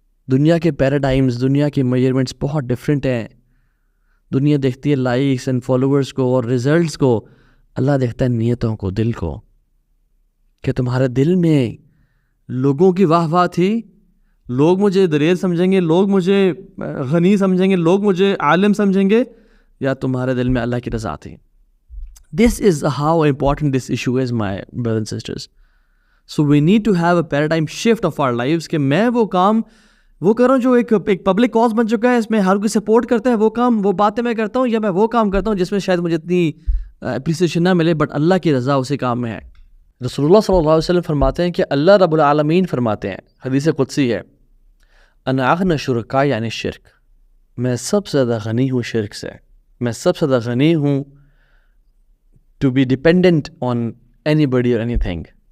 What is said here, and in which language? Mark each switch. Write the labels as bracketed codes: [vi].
[ur] دنیا کے پیراڈائمز، دنیا کے میجرمنٹس بہت ڈفرینٹ ہیں. دنیا دیکھتی ہے لائکس اینڈ فالوورز کو اور ریزلٹس کو، اللہ دیکھتا ہے نیتوں کو، دل کو. کہ تمہارے دل میں لوگوں کی واہ واہ تھی، لوگ مجھے دلیر سمجھیں گے، لوگ مجھے غنی سمجھیں گے، لوگ مجھے عالم سمجھیں گے، یا تمہارے دل میں اللہ کی رضا تھی. [en] This is how important this issue is, my brothers and sisters. So we need to have a paradigm shift of our lives [ur] کہ میں وہ کام وہ کر رہا ہوں جو ایک پبلک کاز بن چکا ہے، اس میں ہر کوئی سپورٹ کرتا ہے، وہ کام وہ باتیں میں کرتا ہوں، یا میں وہ کام کرتا ہوں جس میں شاید مجھے اتنی اپریسیشن نہ ملے، بٹ اللہ کی رضا اسی کام میں ہے. رسول اللہ صلی اللہ علیہ وسلم فرماتے ہیں کہ اللہ رب العالمین فرماتے ہیں، حدیث قدسی ہے، [ar] انا اغنى شرکا [ur] یعنی شرک، میں سب سے زیادہ غنی ہوں شرک سے، میں سب سے زیادہ غنی ہوں [en] to be dependent on anybody [ur] اور [en] Anything.